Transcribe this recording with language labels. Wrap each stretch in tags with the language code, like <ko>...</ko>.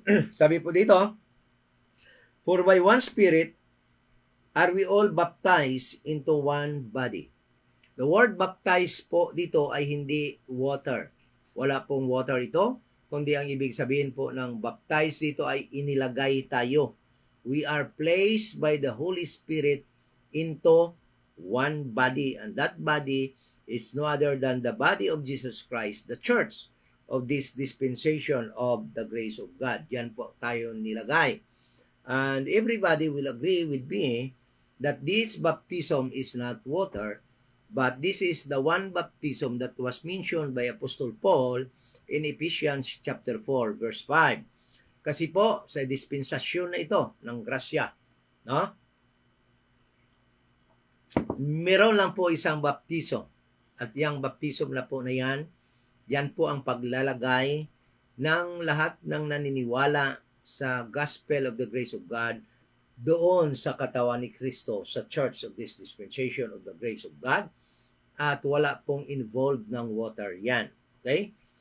<tl>Sabi po dito,</tl> <en>for by one Spirit are we all baptized into one body.</en> <tl>The word baptize po dito ay hindi water. Wala pong water ito, kundi ang ibig sabihin po ng baptize dito ay inilagay tayo</tl> <en>We are placed by the Holy Spirit into one body, and that body is no other than the body of Jesus Christ, the church of this dispensation of the grace of God.</en> <tl>Yan po tayo nilagay.</tl> <en>And everybody will agree with me that this baptism is not water, but this is the one baptism that was mentioned by Apostle Paul in Ephesians chapter 4 verse 5.</en> <tl>Kasi po sa dispensasyon na ito ng grasya, no? Meron lang po isang baptism. At yung baptism na po na yan po ang paglalagay ng lahat ng naniniwala sa gospel of the grace of God doon sa katawan ni Kristo, sa church of this dispensation of the grace of God, at wala pong involved ng water yan. Okay?</tl>